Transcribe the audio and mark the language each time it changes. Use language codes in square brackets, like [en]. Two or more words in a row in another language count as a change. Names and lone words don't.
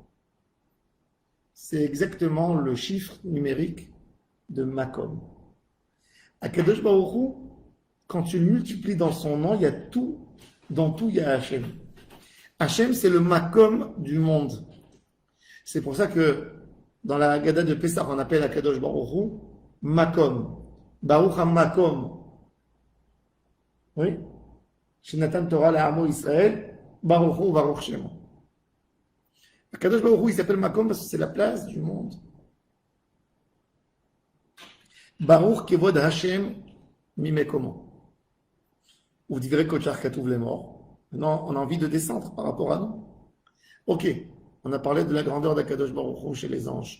[fr] C'est exactement le chiffre numérique de Makom. [he] הקדוש ברוך הוא, [fr] quand tu le multiplies dans son nom, il y a tout, dans tout il y a Hachem. Hachem, c'est le Makom du monde. C'est pour ça que dans la Haggadah de Pessah, on appelle [he] הקדוש ברוך הוא [fr] Makom. [he] ברוך המקום. Oui. שנתן תורה לעמו ישראל ברוך הוא ברוך שמו. הקדוש ברוך הוא, [fr] il s'appelle Makom parce que c'est la place du monde. [he] ברוך כבוד השם ממקומו. [fr] Vous direz [he] כאשר כתוב [fr] les morts. Maintenant, on a envie de descendre par rapport à nous. Ok, on a parlé de la grandeur d' [he] הקדוש ברוך הוא [fr] chez les anges.